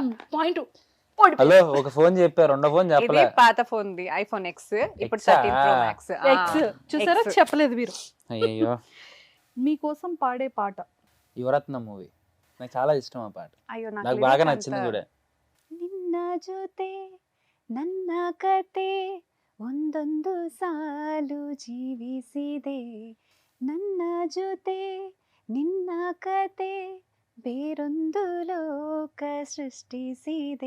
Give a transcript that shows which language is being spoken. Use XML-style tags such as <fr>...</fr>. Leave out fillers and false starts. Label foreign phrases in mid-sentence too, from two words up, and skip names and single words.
<te>పాయింట్. హలో, ఒక ఫోన్ చెప్పా, రెండో ఫోన్ ఇది చెప్పలే. పాత ఫోన్ ది iPhone X, ఇప్పుడు 13 Pro Max. ఎక్స్ చూసారా, చెప్పలేదు మీరు. అయ్యో, మీకోసం పాడే పాట. యువరత్న మూవీ. నాకు చాలా ఇష్టం ఆ పాట, అయ్యో నాకు బాగా నచ్చింది కూడా.</te> <kn>ನಿನ್ನ ಜೊತೆ ನನ್ನ ಕತೆ ಒಂದೊಂದು ಸಾಲು ಜೀವಿಸಿದೆ, ನನ್ನ ಜೊತೆ ನಿನ್ನ ಕತೆ ಬೇರೊಂದು ಲೋಕ ಸೃಷ್ಟಿಸಿದೆ,</kn>